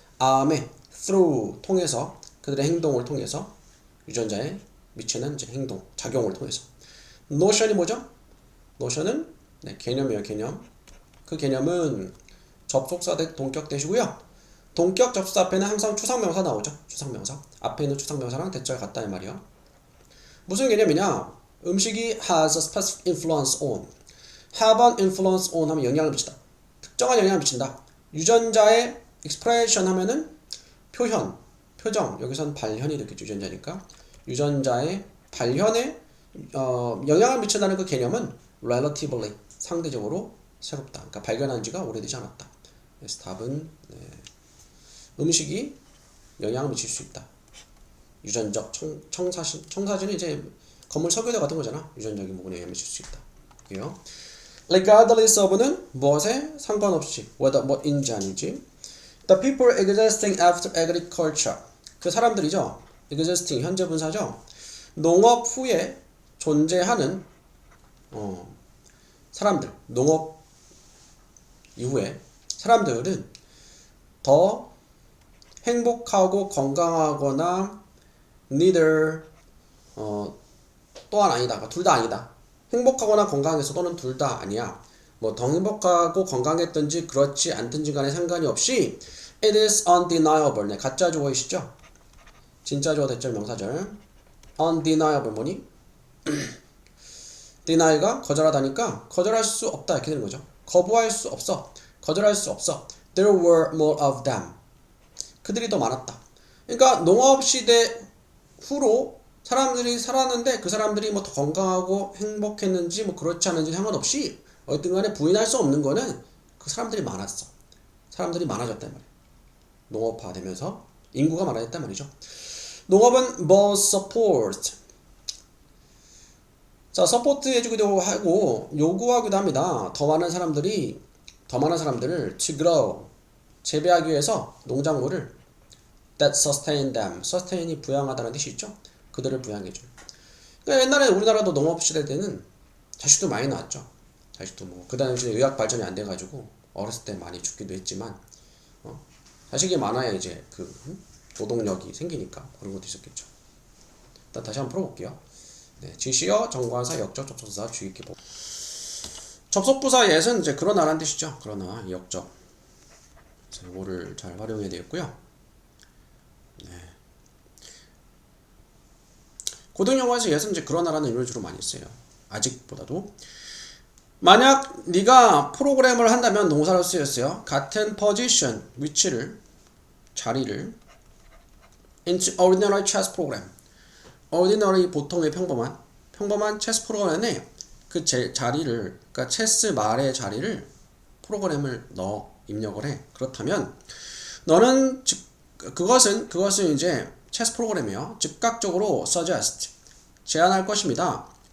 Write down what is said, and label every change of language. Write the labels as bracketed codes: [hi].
[ko] 암에 through 통해서 그들의 행동을 통해서 유전자에 미치는 이제 행동, 작용을 통해서. notion이 뭐죠? notion은 네, 개념이에요. 개념. 그 개념은 접속사 대 동격 대시고요. 동격 접속사 앞에는 항상 추상명사 나오죠. 추상명사. 앞에 있는 추상명사랑 대절 같다 이 말이야. 무슨 개념이냐? 음식이 [en] has a specific influence on. have an influence on [ko] 하면 영향을 미친다. 특정한 영향을 미친다. 유전자의 expression 하면은 표현, 표정. 여기서는 발현이 되겠죠. 유전자니까. 유전자의 발현에 영향을 미친다는 그 개념은 relatively 상대적으로 새롭다. 그러니까 발견한 지가 오래되지 않았다. 그래서 답은 음식이 영향을 미칠 수 있다. 유전적 청사진이 이제 건물 설계도 같은 거잖아. 유전적인 부분에 영향을 미칠 수 있다. 그래요. [en] Regardless of [ko] 는 무엇에 상관없이 whether 뭐인지 아닌지. [en] The people existing after agriculture [ko] 그 사람들이죠. existing 현재 분사죠. 농업 후에 존재하는 사람들 농업 이후에 사람들은 더 행복하고 건강하거나 neither 또한 아니다. 둘 다 아니다. 행복하거나 건강해서 또는 둘 다 아니야. 뭐 더 행복하고 건강했든지 그렇지 않든지 간에 상관이 없이 [en] it is undeniable. [ko] 네, 가짜 주어이시죠? 진짜 주어 대절 명사절. undeniable 뭐니? deny가 거절하다니까 거절할 수 없다 이렇게 되는 거죠. 거부할 수 없어. 거절할 수 없어. [en] There were more of them. [ko] 그들이 더 많았다. 그러니까 농업시대 후로 사람들이 살았는데 그 사람들이 뭐 더 건강하고 행복했는지 뭐 그렇지 않은지 상관없이 어쨌든 간에 부인할 수 없는 거는 그 사람들이 많았어. 사람들이 많아졌단 말이야. 농업화 되면서 인구가 많아졌단 말이죠. [en] 농업은 more support. [ko] 자, 서포트 해주기도 하고 요구하기도 합니다. 더 많은 사람들을 [en] to grow [ko] 재배하기 위해서 농작물을 [en] that sustain them. [ko] sustain이 부양하다는 뜻이 있죠. 그들을 부양해줘요. 그러니까 옛날에 우리나라도 농업 시대 때는 자식도 많이 낳았죠. 자식도 뭐 그 당시에 의학 발전이 안 돼가지고 어렸을 때 많이 죽기도 했지만 자식이 많아야 이제 그 노동력이 생기니까 그런 것도 있었겠죠. 일단 다시 한번 풀어볼게요. 네, 지시어, 정관사, 역적, 접속사 주의 깊게 보고. 접속부사 옛은 이제 그러나라는 뜻이죠. 그러나 역적. 그래서 이거를 잘 활용해야 되겠고요. 네. 고등영어에서 옛은 이제 그러나라는 의미를 주로 많이 써요. 아직보다도. 만약 네가 프로그램을 한다면 동사로 쓰였어요. 같은 position, 위치를, 자리를 [en] into ordinary chess program. [ko] ordinary 보통의 평범한 체스 프로그램에 그 자리를 그러니까 체스 말의 자리를 프로그램을 입력을 해. 그렇다면 너는 그것은 이제 체스 프로그램이요. 즉각적으로 suggest 제안할 것입니다.